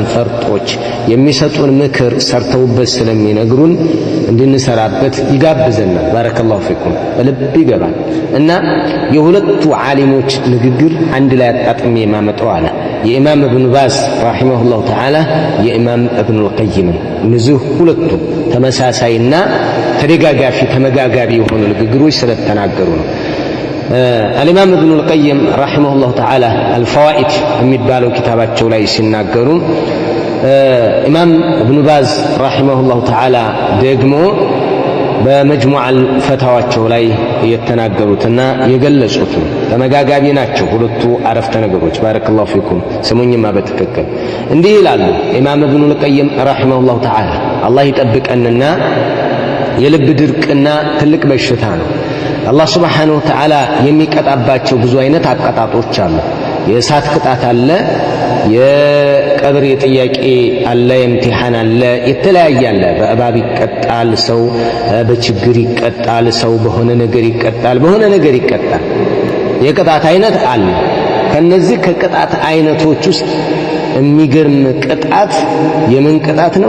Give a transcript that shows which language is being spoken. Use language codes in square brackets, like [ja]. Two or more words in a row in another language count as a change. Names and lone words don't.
[am] ፈርጦች የሚሰጡን ምክር ሰርተውበት ስለሚነግሩን እንድንሰራበት ይጋብዘናል። [ar] بارك الله فيكم። [am] በልብ ይገባል እና የሁለቱ ዓሊሞች ንግግር አንድ ላይ አጣጥሜ የማመጣው አለ የኢማም እብኑ ባዝ [ar] رحمه الله تعالى [am] የኢማም እብኑል ቀይም። እነዚህ ሁለቱ ተመሳሳይና ተደጋጋፊ ተመጋጋቢ የሆኑ ንግግሮች ስለተናገሩ ነው። [ar] الإمام ابن القيم رحمه الله تعالى الفوائد [am] የሚባለው ኪታባቸው ላይ ሲናገሩ ኢማም እብኑ ባዝ [ar] رحمه الله تعالى [am] ደግሞ በመጅሙዕ ፈታዋቸው ላይ የተናገሩትና የገለጹት ተመጋጋቢ ናቸው ሁለቱ አረፍተ ነገሮች። [ar] بارك الله فيكم። [am] ስሙኝማ በትክክል እንዲህ ይላሉ ኢማም እብኑ القيم [ar] رحمه الله تعالى [am] አላህ ይጠብቀንና የልብ ድርቅና ትልቅ በሽታ ነው። አላህ [ar] سبحانه وتعالى [am] የሚቀጣባቸው ብዙ አይነት አቀጣጦች አሉ። የእሳት ቅጣት አለ፣ የቀብር የጥያቄ አለ፣ የእምቲሃን አለ፣ የተለያየ አለ። በእባብ ይቀጣል ሰው፣ በችግር ይቀጣል ሰው፣ በሆነ ነገር ይቀጣል፣ በሆነ ነገር ይቀጣል። የቅጣት አይነት አለ። ከነዚህ ከቅጣት አይነቶች ውስጥ የሚገርም ቅጣት የምን ቅጣት ነው?